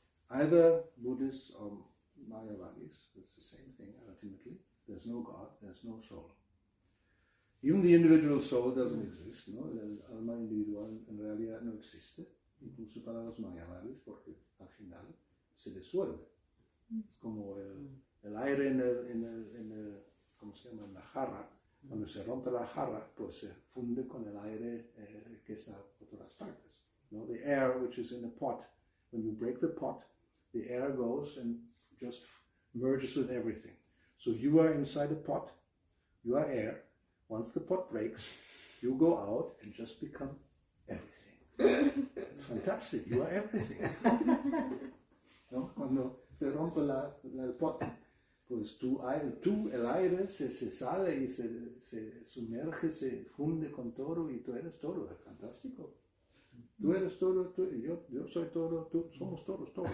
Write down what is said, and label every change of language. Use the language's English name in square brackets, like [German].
[English] Either Buddhists or Mayavadis, it's the same thing ultimately. There's no God, there's no soul. Even the individual soul doesn't exist, ¿no? [Spanish] El alma individual en realidad no existe, incluso para los Mayavadis, porque al final se disuelve. Es como el aire en el ¿cómo se llama? En la jarra. Cuando se rompe la jarra, pues se funde con el aire que está por todas partes. No? [English] The air which is in the pot, when you break the pot, the air goes and just merges with everything. So you are inside the pot, you are air. Once the pot breaks, you go out and just become everything. It's fantastic, you are everything. [Spanish] ¿No? Cuando se rompe el pot, pues el aire se sale y se sumerge, se funde con todo y tú eres todo. Es fantástico. Tú eres todo, yo soy todo, tú somos todos.